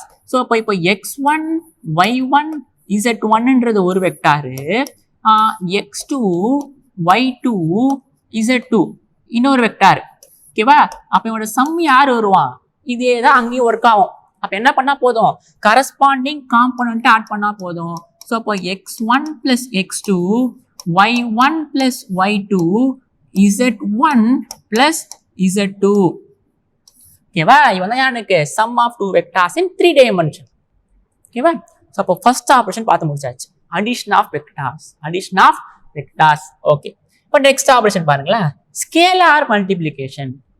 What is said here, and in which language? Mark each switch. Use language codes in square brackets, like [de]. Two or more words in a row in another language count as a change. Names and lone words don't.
[ta] ஸோ இப்போ x1, y1, z1ன்றது ஒரு வெக்டாரு, x2, y2, Z2 இன்னொரு வெக்டார். ஓகேவா? அப்போ இவனோட சம் யார் வருவான்? இதே தான் அங்கேயும் ஒர்க் ஆகும். அப்போ என்ன பண்ணா போதும்? [en] corresponding component add [ta] பண்ணா போதும். ஸோ அப்போ x1 plus x2 y1 plus y2 z1 plus z2. ஓகேவா? இவன் தான் எனக்கு [en] sum of two vectors in 3 dimension. [ta] ஓகேவா? ஸோ அப்போ [en] first operation [ta] பார்த்து முடிச்சாச்சு. [en] addition of vectors. [ta] ஓகே. இப்போ [en] next operation [ta] பாருங்களேன். [en] scalar multiplication.